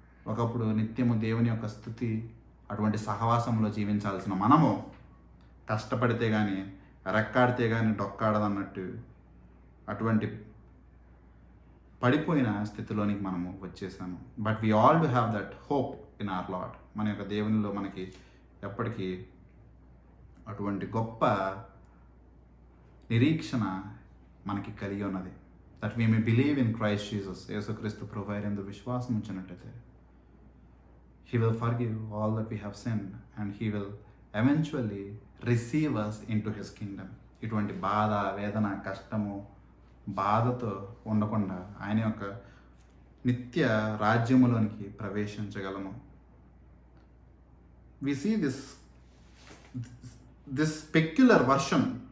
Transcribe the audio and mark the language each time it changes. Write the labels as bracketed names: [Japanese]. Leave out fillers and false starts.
[Telugu] ఒకప్పుడు నిత్యము దేవుని యొక్క స్తుతి అటువంటి సహవాసంలో జీవించాల్సిన మనము కష్టపడితే కానీ రెక్కాడితే కానీ డొక్కాడదన్నట్టు అటువంటి పడిపోయిన స్థితిలోనికి మనము వచ్చేసాము. [English] But we all do have that hope in our Lord. [Telugu] మన యొక్క దేవునిలో మనకి ఎప్పటికీ అటువంటి గొప్ప నిరీక్షణ మనకి కలిగి ఉన్నది. [English] That we may believe in Christ Jesus. [Telugu] యేసుక్రీస్తు ప్రభువైన యందు విశ్వాసం ఉంచినట్లయితే [English] He will forgive all that we have sinned and He will eventually receive us into His kingdom. [Telugu] ఇటువంటి బాధ, వేదన, కష్టము, బాధతో ఉండకుండా ఆయన యొక్క నిత్య రాజ్యములోనికి ప్రవేశించగలము. [English] We see this peculiar version.